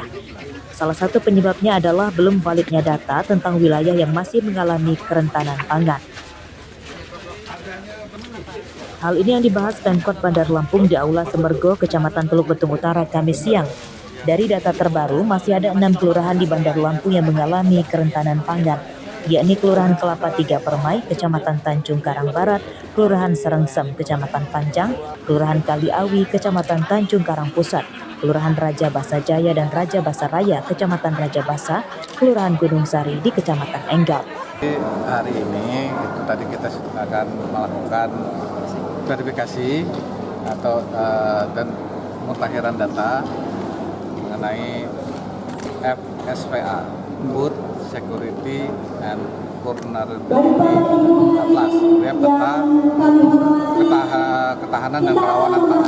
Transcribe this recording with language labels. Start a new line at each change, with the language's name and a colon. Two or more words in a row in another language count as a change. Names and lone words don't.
Indonesian: Salah satu penyebabnya adalah belum validnya data tentang wilayah yang masih mengalami kerentanan pangan. Hal ini yang dibahas Pemkot Bandar Lampung di Aula Semergo, Kecamatan Teluk Betung Utara, Kamis siang. Dari data terbaru, masih ada 6 kelurahan di Bandar Lampung yang mengalami kerentanan pangan, yakni Kelurahan Kelapa 3 Permai, Kecamatan Tanjung Karang Barat, Kelurahan Serengsem, Kecamatan Panjang, Kelurahan Kaliawi, Kecamatan Tanjung Karang Pusat, Kelurahan Raja Basa Jaya dan Raja Basa Raya, Kecamatan Raja Basa, Kelurahan Gunung Sari di Kecamatan Enggal. Hari ini itu tadi kita akan melakukan verifikasi atau dan pemutakhiran data mengenai FSVA,
English: Food Security and Vulnerability Atlas,
Indonesian: ya, peta ketahanan dan kerawanan pangan.